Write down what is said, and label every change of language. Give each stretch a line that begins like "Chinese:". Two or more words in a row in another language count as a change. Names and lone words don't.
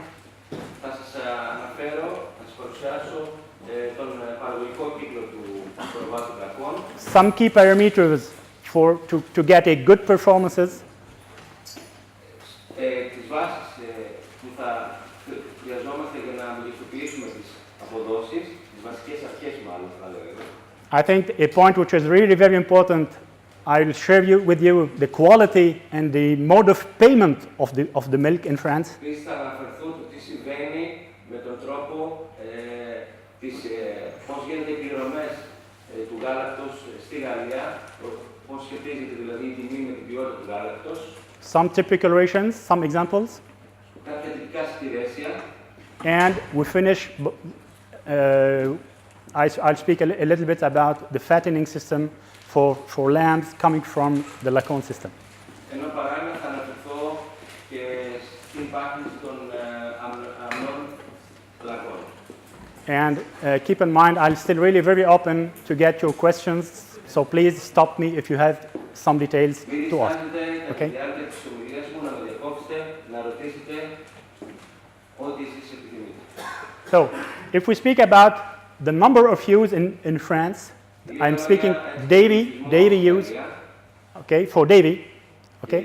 Greek: Θα σας αναφέρω, θα σας παρουσιάσω τον παραγωγικό κύκλο του πρόβατου Λακόν.
English: Some key parameters to get a good performances.
Greek: Τις βάσεις που θα χρειαζόμαστε για να μεγιστοποιήσουμε τις αποδόσεις, τις βασικές αρχές μάλλον θα λέγαμε.
English: I think a point which is really very important, I will share with you the quality and the mode of payment of the milk in France.
Greek: Επίσης θα αναφερθώ το τι συμβαίνει με τον τρόπο πώς γίνονται οι πληρωμές του γάλακτος στη Γαλλία, πώς σχετίζεται δηλαδή η τιμή με την ποιότητα του γάλακτος.
English: Some typical rations, some examples.
Greek: Κάποια τυπικά συντηρέσια.
English: And we finish, I'll speak a little bit about the fattening system for lambs coming from the Lacon system.
Greek: Ενώ παράλληλα θα αναφερθώ και στην πάθηση των αμνών Λακών.
English: And keep in mind, I'm still really very open to get your questions, so please stop me if you have some details to ask. Okay? So, if we speak about the number of ewes in France, I'm speaking dairy ewes, okay, for dairy, okay?